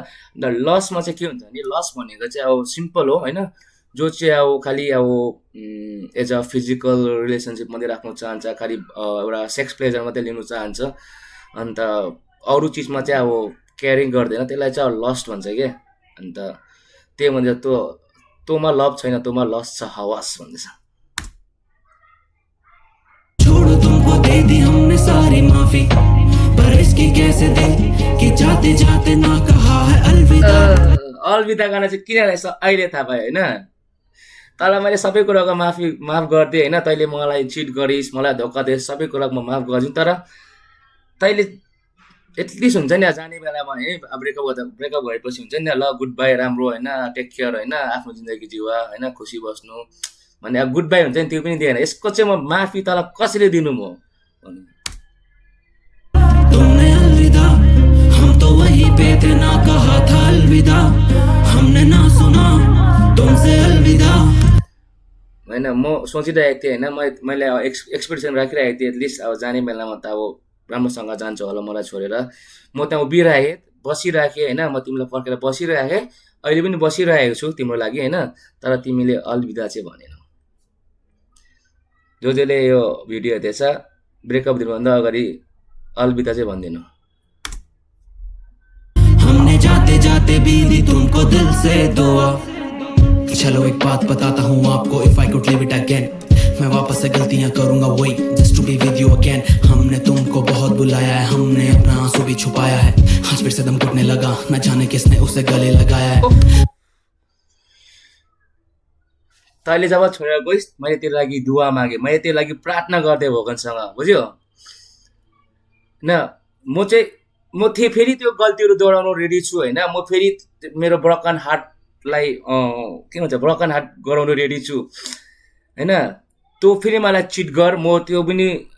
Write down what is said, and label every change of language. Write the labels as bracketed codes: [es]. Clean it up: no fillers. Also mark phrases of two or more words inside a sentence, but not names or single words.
[ne] अन्त लसमा चाहिँ के हुन्छ भने लस भनेको चाहिँ अब सिम्पल हो होइन जो चाहिँ अब खालि अब [en] as a physical relationship [ne] मात्रै राख्नु चाहन्छ खालि एउटा [en] sex pleasure [ne] मात्रै लिनु चाहन्छ अन्त अरू चिजमा चाहिँ अब केयरिङ गर्दैन त्यसलाई चाहिँ अब लस्ट भन्छ क्या। अन्त त्यही भन्छ तँमा लभ छैन तँमा लस्ट छ हवस भन्दैछ। [hi] छोड़ो तुमको दे दी हमने सारी माफी पर इसकी कैसे दे कि जाते जाते ना कहा है अलविदा। [ne] अलविदा गर्न चाहिँ किन रहेछ अहिले थाहा पायो होइन। तँलाई मैले सबै कुराको माफ गरिदिएँ होइन तैँले मलाई चिट गरिस् मलाई धोका दिएस् सबै कुराको म माफ गरिदिउँ तर तैँले एटलिस्ट हुन्छ नि जाने बेलामा है ब्रेकअप भएपछि हुन्छ नि ल [en] good bye [ne] राम्रो होइन [en] take care [ne] होइन आफ्नो जिन्दगी जिवा होइन खुसी बस्नु भने अब [en] good bye [ne] हुन्छ नि त्यो पनि दिएन यसको चाहिँ म माफी तँलाई कसरी दिनु म। [hi] तुमने अलविदा हम तो वहीं पे थे ना कहा था अलविदा हमने ना सुना तुमसे अलविदा। [ne] होइन म सोचिरहेको थिएँ होइन मैले एक्सपेक्टेसन राखिरहेको थिएँ एटलिस्ट अब जाने बेलामा त अब राम्रोसँग जान्छ होला मलाई छोडेर म त्यहाँ उभिरहेँ बसिराखेँ होइन म तिमीलाई पर्खेर बसिरहेँ अहिले पनि बसिरहेको छु तिम्रो लागि होइन तर तिमीले अलविदा चाहिँ भनेनौ। जसले यो भिडियो हेर्दैछ ब्रेकअप दिनुभन्दा अगाडि अलविदा चाहिँ भनिदिनु। [hi] हमने जाते जाते भी दी तुमको दिल से दुआ। चलो एक बात बताता हूँ आपको [en] if I could live it again [hi] मैं वापस से गलतियां करूंगा वही [en] just to be with you again. [hi] हमने तुमको बहुत बुलाया है हमने अपना आंसू भी छुपाया है आज फिर से दम घुटने लगा न जाने किसने उसे गले लगाया है। [ne] तैँले जब छोडेर गइस् मैले तेरो लागि दुवा मागेँ मैले तेरो लागि प्रार्थना गर्दै भगवानसँग बुझ्यो होइन म थिएँ फेरि त्यो गल्तीहरू दोहोऱ्याउनु रेडी छु होइन म फेरि मेरो [en] broken heartलाई [ne] के भन्छ [en] broken heart [ne] गराउनु रेडी छु होइन तँ फेरि मलाई चिट गर म त्यो पनि